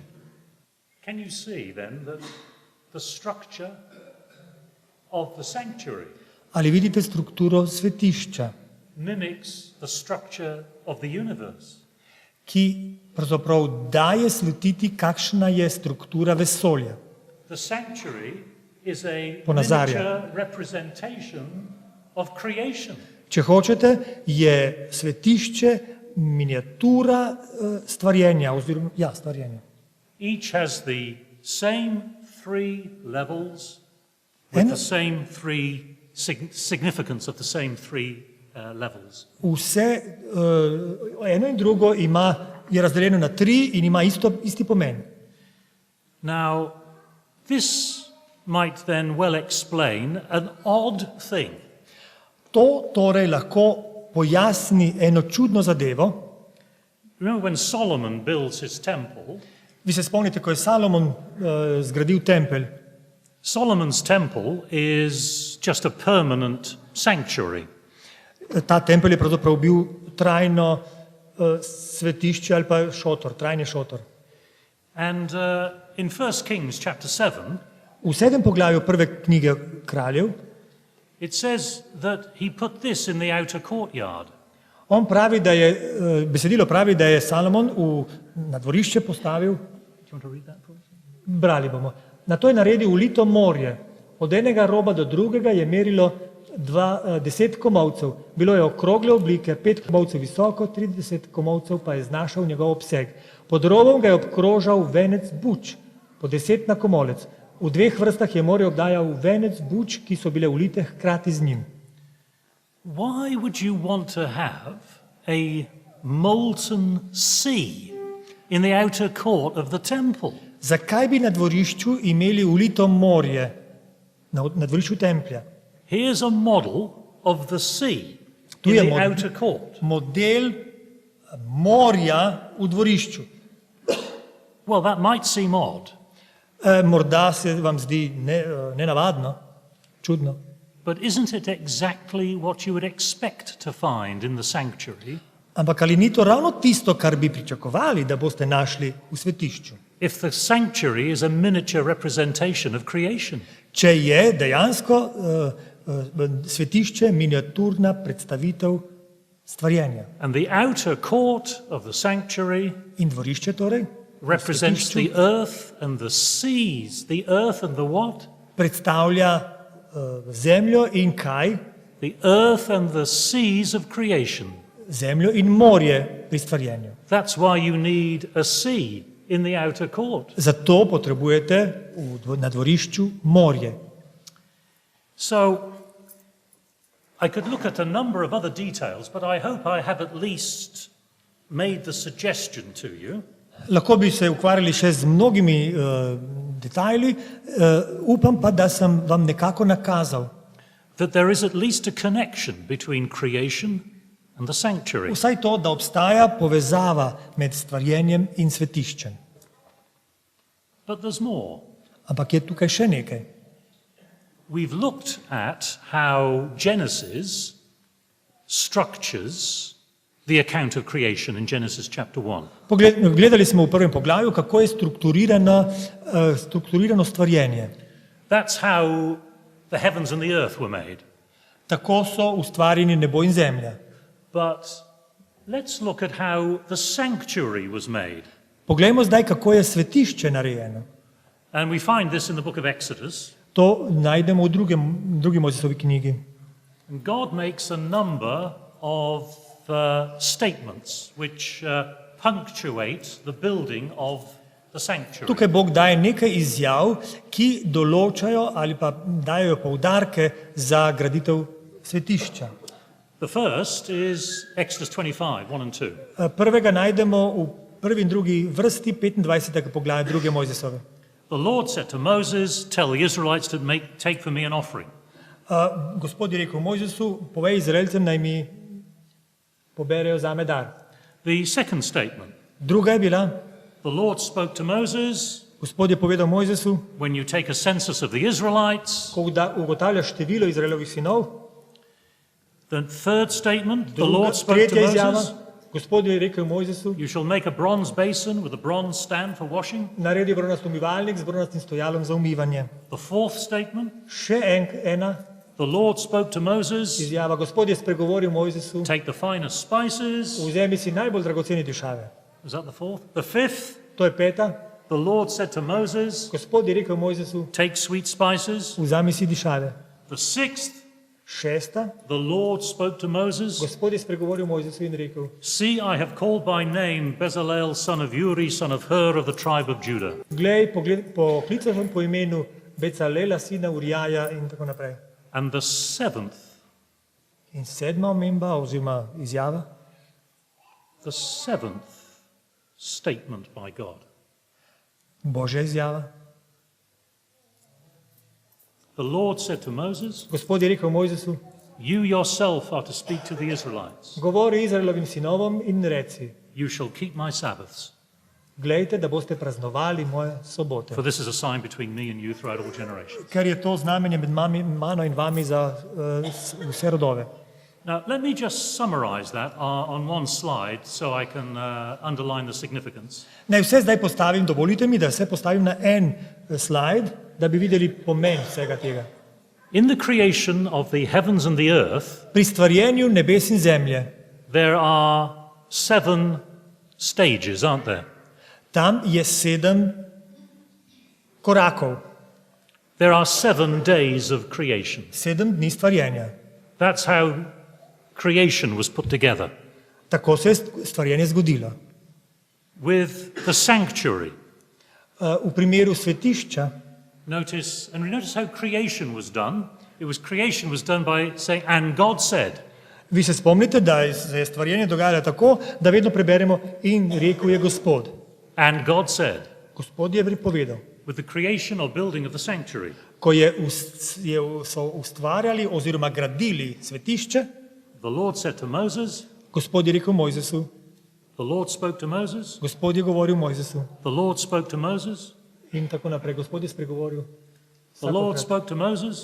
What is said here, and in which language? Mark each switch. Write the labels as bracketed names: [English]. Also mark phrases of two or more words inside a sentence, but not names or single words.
[English] Can you see then that the structure of the sanctuary [Slovenian] Ali vidite strukturo svetišča, [English] mimics the structure of the universe? [Slovenian] ki pravzaprav daje slutiti, kakšna je struktura vesolja. [English] The sanctuary is a [Slovenian] Ponazarja. [English] miniature representation of creation. [Slovenian] Če hočete, je svetišče miniatura stvarjenja, oziroma stvarjenja. [English] Each has the same three levels with [Slovenian] Eno- [English] the same three significance of the same three levels. [Slovenian] Vse, eno in drugo je razdeljeno na tri in ima isti pomen. [English] Now, this might then well explain an odd thing. [Slovenian] To torej lahko pojasni eno čudno zadevo. [English] Remember when Solomon builds his temple? [Slovenian] Vi se spomnite, ko je Salomon zgradil tempelj. [English] Solomon's temple is just a permanent sanctuary. [Slovenian] Ta tempelj je pravzaprav bil trajno svetišče ali pa šotor, trajni šotor. [English] And in 1 Kings chapter 7, [Slovenian] V 7. poglavju prve knjige Kraljev [English] It says that he put this in the outer courtyard. [Slovenian] On pravi, da je, besedilo pravi, da je Salomon na dvorišče postavil, [English] Do you want to read that for us? [Slovenian] brali bomo, na to je naredil ulito morje. Od enega roba do drugega je merilo 10 komolcev. Bilo je okrogle oblike, 5 komolcev visoko, 30 komolcev pa je znašal njegov obseg. Pod robom ga je obkrožal venec buč, po 10 na komolec. V dveh vrstah je morje obdajal venec buč, ki so bile ulite hkrati z njim. [English] Why would you want to have a molten sea in the outer court of the temple? [Slovenian] Zakaj bi na dvorišču imeli ulito morje, na dvorišču templja? [English] Here's a model of the sea [Slovenian] Tu [English] in [Slovenian] je [English] the outer court. [Slovenian] model morja v dvorišču. [English] Well, that might seem odd, [Slovenian] Morda se vam zdi nenavadno, čudno. [English] but isn't it exactly what you would expect to find in the sanctuary? [Slovenian] Ampak ali ni to ravno tisto, kar bi pričakovali, da boste našli v svetišču? [English] If the sanctuary is a miniature representation of creation. [Slovenian] Če je dejansko svetišče miniaturna predstavitev stvarjenja. [English] And the outer court of the sanctuary [Slovenian] In dvorišče torej [English] represents the earth and the seas. The earth and the what? [Slovenian] predstavlja zemljo in kaj? [English] The earth and the seas of creation. [Slovenian] Zemljo in morje pri stvarjenju. [English] That's why you need a sea in the outer court. [Slovenian] Zato potrebujete na dvorišču morje. [English] So, I could look at a number of other details, but I hope I have at least made the suggestion to you [Slovenian] Lahko bi se ukvarjali še z mnogimi detajli, upam pa, da sem vam nekako nakazal. [English] that there is at least a connection between creation and the sanctuary. [Slovenian] Vsaj to, da obstaja povezava med stvarjenjem in svetiščem. [English] But there's more. [Slovenian] Ampak je tukaj še nekaj. [English] We've looked at how Genesis structures the account of creation in Genesis chapter 1. [Slovenian] Gledali smo v prvem poglavju, kako je strukturirano stvarjenje. [English] That's how the heavens and the earth were made. [Slovenian] Tako so ustvarjeni nebo in zemlja. [English] But let's look at how the sanctuary was made. [Slovenian] Poglejmo zdaj, kako je svetišče narejeno. [English] And we find this in the book of Exodus. [Slovenian] To najdemo v drugi Mojzesovi knjigi. [English] And God makes a number of statements which punctuate the building of the sanctuary. [Slovenian] Tukaj Bog daje nekaj izjav, ki določajo ali pa dajo poudarke za graditev svetišča. [English] The first is Exodus 25, 1 and 2. [Slovenian] Prvega najdemo v prvi in drugi vrsti 25. poglavja druge Mojzesove. [English] The Lord said to Moses, tell the Israelites to take for me an offering. [Slovenian] Gospod je rekel Mojzesu, povej Izraelcem, naj mi poberejo zame dar. [English] The second statement, [Slovenian] Druga je bila, [English] the Lord spoke to Moses, [Slovenian] Gospod je povedal Mojzesu, [English] when you take a census of the Israelites. [Slovenian] ko ugotavljaš število Izraelovih sinov. [English] The third statement, the Lord spoke to [Slovenian] Tretja izjava, [English] Moses, [Slovenian] Gospod je rekel Mojzesu, [English] you shall make a bronze basin with a bronze stand for washing. [Slovenian] naredi bronast umivalnik z bronastim stojalom za umivanje. [English] The fourth statement, [Slovenian] Še ena [English] the Lord spoke to Moses, [Slovenian] izjava, Gospod je spregovoril Mojzesu, [English] take the finest spices. [Slovenian] vzemi si najbolj dragocene dišave. [English] Is that the fourth? The fifth, [Slovenian] To je peta. [English] the Lord said to Moses, [Slovenian] Gospod je rekel Mojzesu, [English] take sweet spices. [Slovenian] vzemi si dišave. [English] The sixth, [Slovenian] Šesta. [English] the Lord spoke to Moses, [Slovenian] Gospod je spregovoril Mojzesu in rekel, [English] see, I have called by name Bezalel, son of Uri, son of Hur, of the tribe of Judah. [Slovenian] poklical sem po imenu Becalela, sina Urijaja in tako naprej. [English] And the seventh, [Slovenian] In sedma omemba oziroma izjava, [English] the seventh statement by God. [Slovenian] Božja izjava. [English] The Lord said to Moses, [Slovenian] Gospod je rekel Mojzesu, [English] you yourself are to speak to the Israelites. [Slovenian] govori Izraelovim sinovom in reci, [English] You shall keep my Sabbaths, [Slovenian] glejte, da boste praznovali moje sobote. [English] for this is a sign between me and you throughout all generations. [Slovenian] Ker je to znamenje med mano in vami za vse rodove. [English] Now, let me just summarize that on one slide so I can underline the significance. [Slovenian] Naj vse zdaj postavim, dovolite mi, da vse postavim na en slajd, da bi videli pomen vsega tega. [English] In the creation of the heavens and the earth, [Slovenian] Pri stvarjenju nebes in zemlje, [English] there are 7 stages, aren't there? [Slovenian] tam je 7 korakov, [English] There are 7 days of creation. [Slovenian] 7 dni stvarjenja. [English] That's how creation was put together. [Slovenian] Tako se je stvarjenje zgodilo. [English] With the sanctuary, [Slovenian] V primeru svetišča, [English] notice how creation was done. Creation was done by saying, and God said. [Slovenian] vi se spomnite, da se je stvarjenje dogajalo tako, da vedno preberemo in rekel je Gospod. [English] And God said. [Slovenian] Gospod je pripovedal. [English] With the creation or building of the sanctuary. [Slovenian] Ko so ustvarjali oziroma gradili svetišče, [English] The Lord said to Moses. [Slovenian] Gospod je rekel Mojzesu. [English] The Lord spoke to Moses. [Slovenian] Gospod je govoril Mojzesu. [English] The Lord spoke to Moses. [Slovenian] In tako naprej. Gospod je spregovoril. [English] The Lord spoke to Moses.